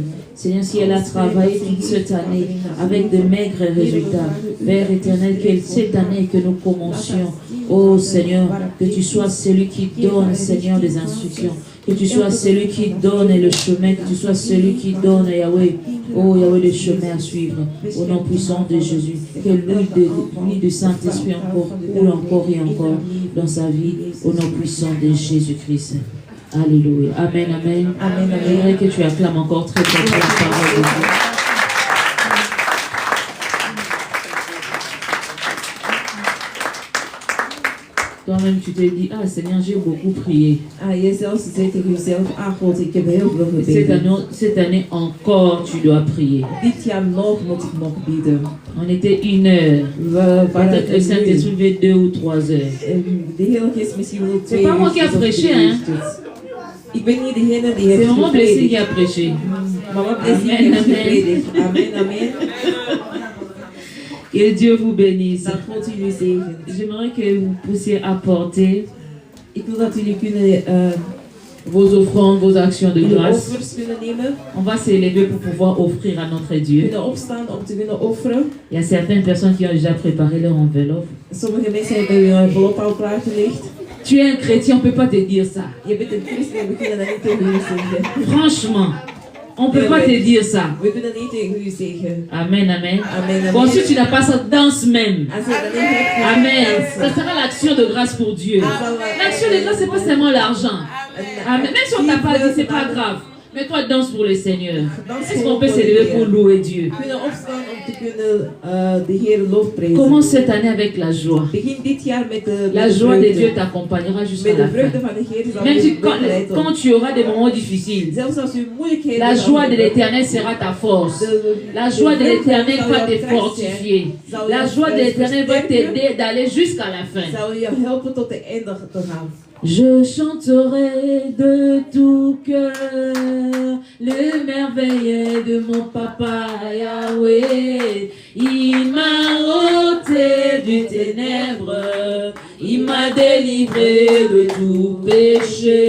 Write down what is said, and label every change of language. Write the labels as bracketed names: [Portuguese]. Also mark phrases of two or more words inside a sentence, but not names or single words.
[French] Seigneur, si elle a travaillé toute cette année avec de maigres résultats, Père éternel, que cette année que nous commencions, oh Seigneur, que tu sois celui qui donne, Seigneur, les instructions, que tu sois celui qui donne le chemin, que tu sois celui qui donne, Yahweh, oh Yahweh, le chemin à suivre, au nom puissant de Jésus, que l'huile du Saint-Esprit coule encore et encore dans sa vie, au nom puissant de Jésus-Christ. Alléluia. Amen, amen. Amen, amen. J'aimerais que tu acclames encore très fort la parole de Dieu. Toi-même, tu te dis, ah Seigneur, j'ai beaucoup prié. [Dutch] Ah, jezelf zegt tegen jezelf, ah God, ik heb heel veel gebeden. [French] Cette année encore, tu dois prier. [Dutch] Dit jaar nog moet ik nog bidden. [French] On était 1 heure. [Dutch] We waren [French] Peut-être le Saint-Esprit veut 2 ou 3 heures. [Dutch] De Heilige Geest misschien wel 2 [French] pas moi qui a [Dutch] uurtjes of [French] prêché, [Dutch] 3 [French] hein. [Dutch] uurtjes. Ik ben niet degene die [French] C'est [Dutch] heeft [French] Maman Blessing qui [Dutch] gepredikt. [French] a prêché. [Dutch] Mama Blessing [French] Amen, [Dutch] heeft [French] amen. [Dutch] gepredikt. [French] Amen, amen. Que Dieu vous bénisse. [Dutch] Dat God jullie zegen. [French] J'aimerais que vous puissiez apporter [Dutch] Ik wil dat jullie kunnen [French] vos offrandes, vos actions de [Dutch] jullie [French] grâce. [Dutch] offers kunnen nemen, [French] On va s'élever pour pouvoir offrir à notre Dieu. [Dutch] kunnen opstaan om te kunnen offeren. [French] Il y a certaines personnes qui ont déjà préparé leur enveloppe. [Dutch] Sommige mensen hebben hun envelop al klaargelegd. [French] Tu es un chrétien, on ne peut pas te dire ça. [Dutch] Je bent een christen en we kunnen dat niet tegen u zeggen. [French] Franchement, on ne peut pas te dire ça. [Dutch] We kunnen niet tegen u zeggen. [French] Amen, amen. [Dutch] Amen, [French] Bon, [Dutch] amen. [French] si tu n'as pas ça, danse même. [Dutch] Als je dat niet hebt, [French] Amen. Ça sera l'action de grâce pour Dieu. L'action de grâce, ce n'est pas seulement l'argent. Amen. Même si on ne t'a pas dit, ce n'est pas grave. Mais toi, danse pour le Seigneur. Est-ce qu'on peut s'élever pour louer Dieu? [Dutch] kunnen opstaan om te kunnen de Heer lofprijzen. [French] Commence cette année avec la joie. [Dutch] Begin dit jaar met de [French] La joie de [Dutch] vreugde. [French] Dieu t'accompagnera jusqu'à [Dutch] Met de [French] la [Dutch] vreugde [French] fin. [Dutch] van de Heer zal [French] Même [Dutch] je [French] si [Dutch] begeleiden. [French] quand tu auras des moments difficiles, [Dutch] Zelfs als u moeilijkheden [French] la [Dutch] zal [French] joie de [Dutch] hebben, [French] l'Éternel sera ta force. La joie de l'Éternel va te fortifier. La joie de l'Éternel va t'aider d'aller jusqu'à la fin. [Dutch] zal je helpen tot de einde te gaan. [French] Je chanterai de tout cœur le merveilleux de mon papa Yahweh. Il m'a ôté du ténèbre, il m'a délivré de tout péché.